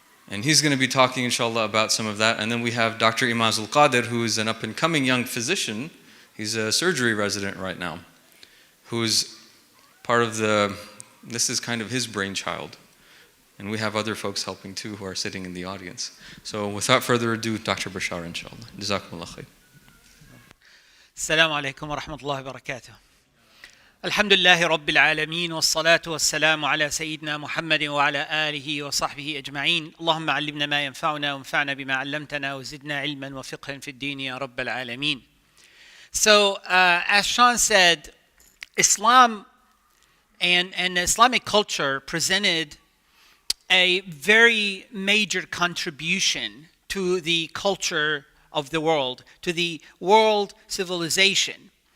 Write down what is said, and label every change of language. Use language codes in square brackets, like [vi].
[en] And he's going to be talking, inshallah, about some of that. And then we have Dr. Imaz al-Qadir, who is an up-and-coming young physician. He's a surgery resident right now, who's part of this is kind of his brainchild. And we have other folks helping too who are sitting in the audience. So without further ado, Dr. Bashar, inshallah. [ar] Jazakumullah khair. السلام عليكم ورحمة الله وبركاته. الحمد لله رب العالمين والصلاة والسلام على سيدنا محمد وعلى آله وصحبه أجمعين. اللهم علمنا ما ينفعنا وانفعنا بما علمتنا وزدنا علما وفقها في الدين يا رب العالمين. [en] So as Sean said, Islam and Islamic culture presented a very major contribution to the culture of the world, to the world civilization.